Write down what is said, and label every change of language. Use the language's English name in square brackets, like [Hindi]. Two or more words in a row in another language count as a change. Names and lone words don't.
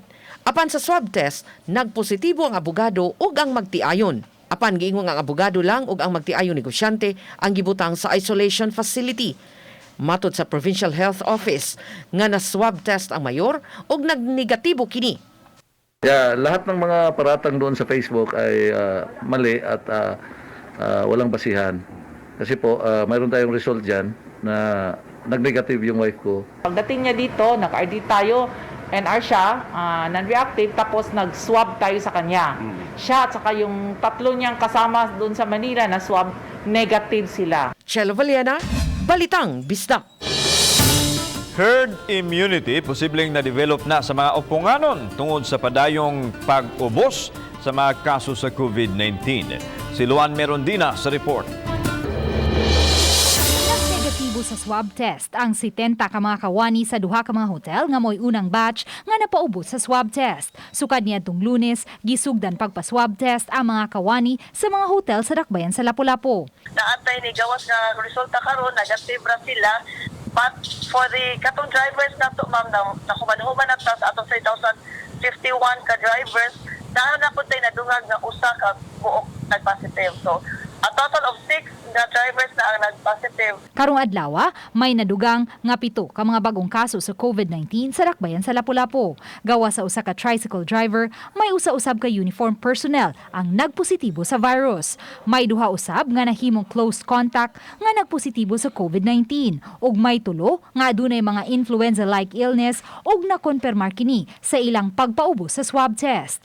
[Cebuano] Apan sa swab test, nagpositibo ang abogado ug ang magtiayon. Apan giingon ang abogado lang ug ang magtiayong negosyante ang gibutang sa isolation facility. Matod sa Provincial Health Office nga na swab test ang mayor ug nagnegatibo kini. [Filipino] Lahat ng mga paratang doon sa Facebook ay mali at walang basihan. Kasi po, mayroon tayong result dyan na nag-negative yung wife ko. Pagdating niya dito, naka-ID tayo, NR siya, non-reactive, tapos nag-swab tayo sa kanya. Siya at saka yung tatlo niyang kasama doon sa Manila na swab, negative sila. [Cebuano] Chelo Valiera, Balitang Bisdak. Herd immunity posibleng na-develop na sa mga upunganon tungod sa padayong pag-ubos sa mga kaso sa COVID-19. Si Luan Merondina sa report. Negatibo sa swab test ang 70 ka mga kawani sa duha ka mga hotel nga mo'y unang batch nga napaubos sa swab test. Sukad niadtong Lunes, gisugdan pagpa-swab test ang mga kawani sa mga hotel sa Dakbayan sa Lapu-Lapu. Naantay ni gawas nga resulta karon, negative ra sila. [English] But for the [Cebuano] katong drivers na to, ma'am, na human-human na sa atong 3,051 ka drivers, na po tayo nadungag na usa ka buok nag-positive. So, [English] a total of [Cebuano] 6 na drivers na ang nag-positive. Karong adlaw, may nadugang nga 7 ka mga bagong kaso sa COVID-19 sa Dakbayan sa Lapu-Lapu. Gawa sa usa ka tricycle driver, may usa-usab ka uniform personnel ang nagpositibo sa virus. May duha usab nga nahimong [English] close contact [Cebuano] nga nagpositibo sa COVID-19 ug may 3 nga adunay mga [English] influenza-like illness [Cebuano] ug nakonpermar kini sa ilang pagpaubos sa swab test.